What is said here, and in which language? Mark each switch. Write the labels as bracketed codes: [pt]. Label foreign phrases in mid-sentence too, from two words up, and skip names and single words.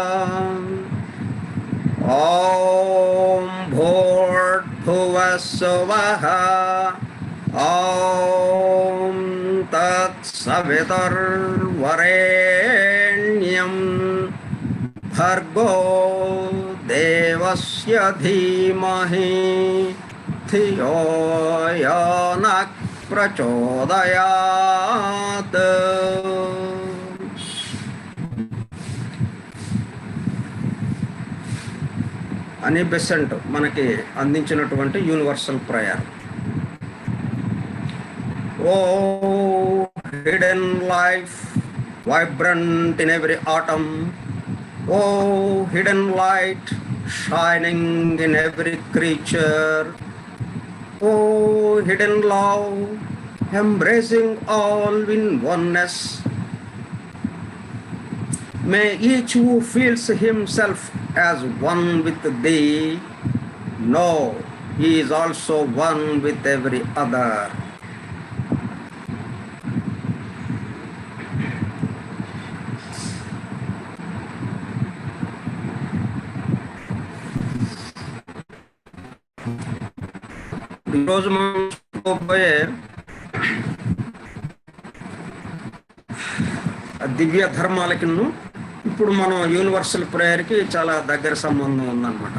[sa] ॐ भूर्भुवः स्वः ॐ तत्सवितुर्वरेण्यं भर्गो देवस्य धीमहि धियो यो नः प्रचोदयात्। [te] అని బెసెంట్ మనకి అందించినటువంటి [en] universal prayer. O hidden life vibrant in every atom, O hidden light shining in every creature, O hidden love embracing all in oneness. May each who feels himself as one with thee know he is also one with every other. [te] ఈరోజు మనం చూడబోయే దివ్య ధర్మాలకిను ఇప్పుడు మనం [en] universal prayerకి [te] చాలా దగ్గర సంబంధం ఉందన్నమాట.